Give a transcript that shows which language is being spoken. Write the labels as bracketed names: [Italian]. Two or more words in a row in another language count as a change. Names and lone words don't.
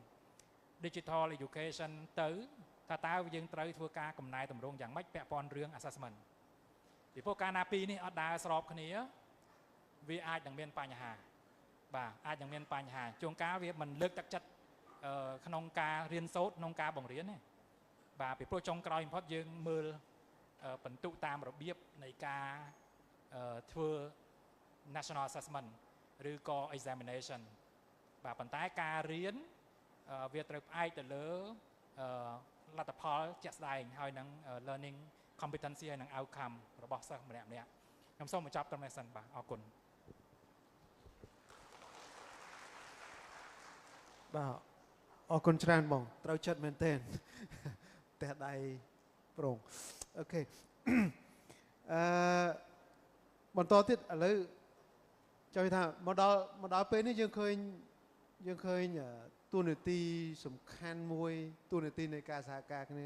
[English] digital education [Khmer] ទៅថាតើយើងត្រូវធ្វើការកំណែតម្រង់យ៉ាងម៉េចពាក់ព័ន្ធរឿង assessment ពីព្រោះការណាពីរនេះអត់ដើរស្របគ្នាវាអាចនឹងមានបញ្ហាបាទអាចនឹងមានបញ្ហាជួនកាលវាមិនលើកទឹកចិត្តក្នុងការរៀនសូត្រក្នុងការបង្រៀនទេបាទពីព្រោះចុងក្រោយបំផុតយើងមើលបន្ទុកតាមរបៀបនៃការធ្វើ [English] national assessment [Khmer] ឬក៏ examination បាទប៉ុន្តែការរៀនវាត្រូវផ្អែកទៅលើលទ្ធផលជាក់ស្ដែងហើយនឹង [English] learning competency [Khmer] ហើយនឹង outcome របស់សិស្សម្នាក់ៗខ្ញុំសូមបញ្ចប់ត្រឹមនេះសិនបាទអរគុណ បាទអរគុណច្រើនបងត្រូវចិត្តមែនទែនតែដៃប្រងអូខេបន្តទៀតឥឡូវចូលថាមកដល់ពេលនេះយើងឃើញតួនាទីសំខាន់មួយតួនាទីនៃការសហការគ្នា